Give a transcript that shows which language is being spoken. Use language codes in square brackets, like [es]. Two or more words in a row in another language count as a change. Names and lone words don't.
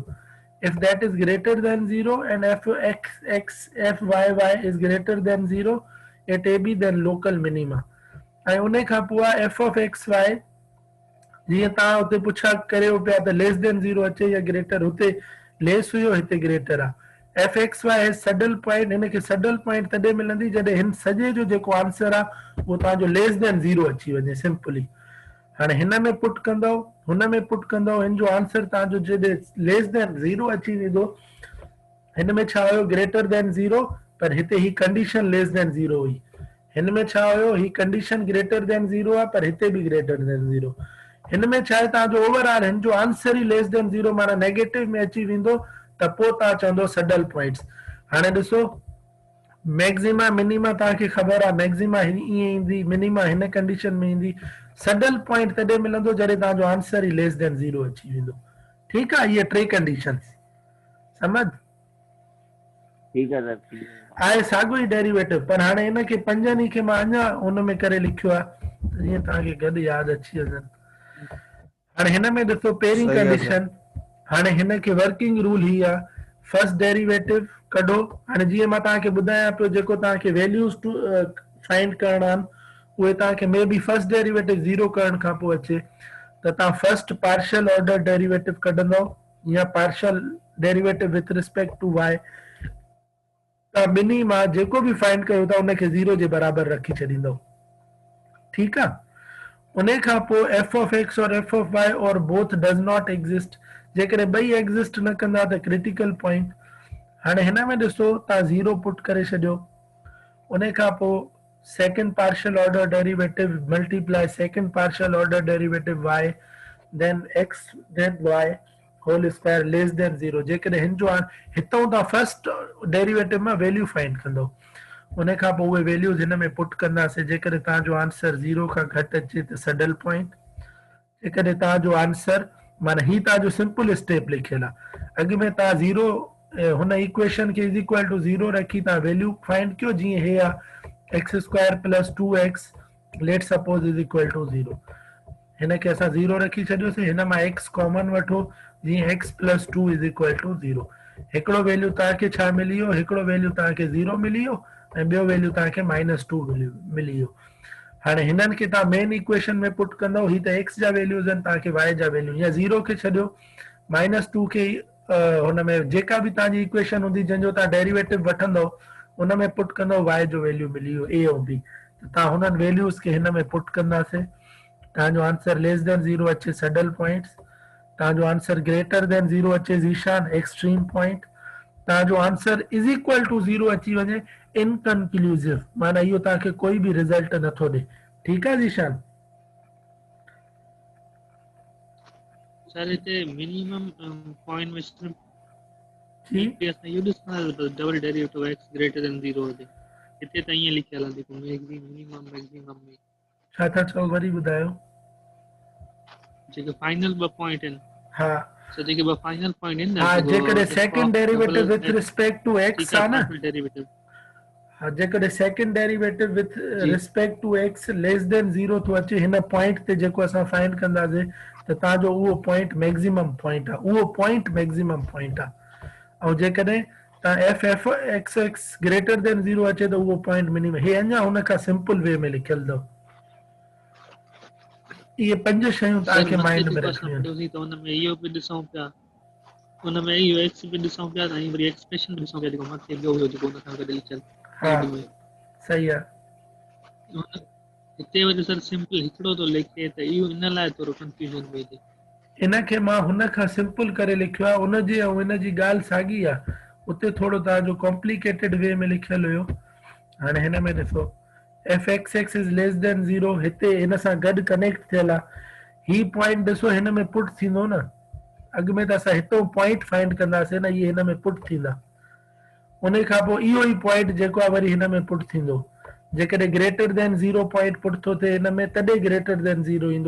[en] if that is greater than 0 and f x x f y y is greater than 0 at ab then local minima। [sd] ऐं उन खां पोइ आहे [en] f of x y [sd] जीअं तव्हां हुते पुछा करियो पिया त [en] less than 0 [sd] अचे या ग्रेटर, हुते लेस हुयो हिते ग्रेटर आहे। [en] F x y is saddle point, [sd] हिनखे [en] saddle point [sd] तॾहिं मिलंदी जॾहिं हिन सॼे जो जेको आंसर आहे उहो तव्हांजो [en] less than 0 [sd] अची वञे सिंपली। हाणे हिन में पुट कंदव हुन में पुट कंदव, हिन जो आंसर तव्हांजो जॾहिं [en] less than 0 [sd] अची वेंदो, हिन में छा हुयो [en] greater than 0 [sd] पर हिते ही कंडीशन [en] less than 0 [sd] हुई। हिन में छा हुयो, ही कंडीशन [en] greater than 0 [sd] आहे पर हिते भी [en] greater than 0. [sd] हिन में छा आहे तव्हांजो ओवरऑल हिन जो आंसर ही [en] less than 0 [sd] माना नेगेटिव में अची वेंदो त पोइ तव्हां चवंदो [en] saddle points. [sd] हाणे ॾिसो [en] maxima minima [sd] तव्हांखे ख़बर आहे, मैक्सिमा ईअं ईंदी, मिनिमा हिन कंडीशन में ईंदी। [en] saddle point [sd] तॾहिं मिलंदो जॾहिं तव्हांजो आंसर ही [en] less than 0 [sd] अची वेंदो। ठीकु आहे, इहे टे कंडीशंस समझ [hi] ठीक है सर, ठीक है। [sd] आहे साॻियो ई डेरिवेटिव, पर हाणे हिन खे पंजनि खे मां अञा हुन में करे लिखियो आहे जीअं तव्हांखे गॾु यादि अची वञनि। हाणे हिन में ॾिसो पहिरीं सही आहे कंडीशन, हाणे हिन खे [en] working rule [sd] ही आहे, [en] first derivative [sd] कढो। हाणे जीअं मां तव्हांखे ॿुधायां पियो जेको तव्हांखे [en] values find [sd] करणा आहिनि उहे तव्हांखे [en] may be first derivative 0 [sd] करण खां पोइ अचे त तव्हां [en] first partial order derivative [sd] कढंदव या [en] partial derivative with respect to y. [sd] तव्हां ॿिन्ही मां जेको बि फाइंड कयो था उनखे 0 जे बराबरि रखी छॾींदव। ठीकु आहे, उन खां पोइ [en] f of x and f of y and both does not exist, [sd] जेकॾहिं ॿई एग्जिस्ट न कंदा त [en] critical point. [sd] हाणे हिन में ॾिसो तव्हां 0 पुट करे छॾियो, उन खां पोइ [en] second partial order derivative multiply second partial order derivative y then x then y whole square less than 0. [sd] जेकॾहिं हिन जो हितां तव्हां [en] first derivative [sd] में [en] value find [sd] कंदो, उन खां पोइ उहे वैल्यूज़ हिन में पुट कंदासीं। जेकॾहिं तव्हांजो आंसर 0 खां घटि अचे त [en] saddle point. [sd] जेकॾहिं तव्हांजो आंसर माना ही तव्हांजो [en] simple step [sd] लिखियल आहे, अॻु में तव्हां 0 हुन [en] equation k is equal to 0 [sd] रखी तव्हां [en] value find [sd] कयो, जीअं हे आहे [en] x square plus 2x let suppose is equal to 0. [sd] हिन खे असां 0 रखी छॾियोसीं, हिन मां [en] x common [sd] वठो, जीअं [en] x plus 2 is equal to 0. [sd] हिकिड़ो वैल्यू तव्हांखे छा मिली वियो, हिकिड़ो वैल्यू तव्हांखे 0 मिली वियो ऐं ॿियो वैल्यू तव्हांखे -2 मिली वियो। हाणे हिननि खे तव्हां [en] main equation [sd] में पुट कंदव, ही त x जा वैल्यूज़ आहिनि, तव्हांखे y जा वैल्यू, या 0 खे छॾियो -2 खे हुन में जेका बि तव्हांजी इक्वेशन हूंदी जंहिंजो तव्हां डेरिवेटिव वठंदव उन में पुट कंदव, y जो वैल्यू मिली वियो a ऐं b, त तव्हां हुननि वैल्यूज़ खे हिन में पुट कंदासीं। तव्हांजो आंसर [en] less than 0 [sd] अचे [en] saddle points, [sd] तव्हांजो आंसर [en] greater than 0 [sd] अचे ज़ीशान [en] extreme point, [sd] तव्हांजो आंसर [en] is equal to 0 [sd] अची वञे इनकनक्लूसिव, माना इहो तव्हांखे कोई बि रिज़ल्ट नथो ॾे। ठीकु आहे ज़ीशान? सर हिते [en] minimum point [sd] में सिर्फ जी असां इहो ॾिसंदा [en] double derivative x greater than 0 [sd] हुजे, हिते त ईअं लिखियल आहे जेको [en] minimum maximum [sd] में छा था चओ, वरी ॿुधायो। जेके फाइनल ॿ पॉइंट आहिनि, हा सो जेके ॿ फाइनल पॉइंट आहिनि हा, न, जेकॾहिं [en] second derivative with respect to x [sd] आहे न, डेरिवेटिव हा जेकॾहिं [en] second derivative with respect to x less than 0 [sd] थो अचे हिन पॉइंट ते जेको असां फाइंड कंदासीं त तव्हांजो उहो पॉइंट [en] maximum point [sd] आहे, उहो पॉइंट [en] maximum point [sd] आहे। ऐं जेकॾहिं तव्हां [en] f x x greater than 0 [sd] अचे त उहो पॉइंट मिनिमम। हे अञा हुन खां [en] simple way [sd] में लिखियल अथव। इहे 5 शयूं तव्हांखे माइंड में रखणियूं आहिनि। त हुन में इहो बि ॾिसूं पिया, हुन में इहो एक्स बि ॾिसूं पिया ऐं वरी एक्सप्रेशन बि ॾिसूं पिया जेको मथे ॿियो हुयो जेको हुन सां गॾु लिखियल हा साइड में। सही आहे। हिते वरी सर सिंपल हिकिड़ो थो लिखे त इहो इन लाइ थोरो कंफ्यूजन पई थिए। इनखे मां हुन खां सिंपल करे लिखियो आहे, उनजी ऐं हिन जी ॻाल्हि साॻी आहे, उते थोरो तव्हांजो [en] complicated way [sd] में लिखियल हुयो। हाणे हिन में ॾिसो [en] f x x is less than 0, [sd] हिते हिन सां गॾु कनेक्ट थियल आहे। ही पॉइंट ॾिसो हिन में पुट थींदो न, अॻु में त असां हितो [en] point find [sd] कंदासीं न, इहे हिन में पुट थींदा। उन खां पोइ इहो ई पॉइंट जेको आहे वरी हिन में पुट थींदो। जेकॾहिं [en] greater than 0 point put [sd] थो थिए हिन में तॾहिं [en] greater than 0 [sd] ईंदो।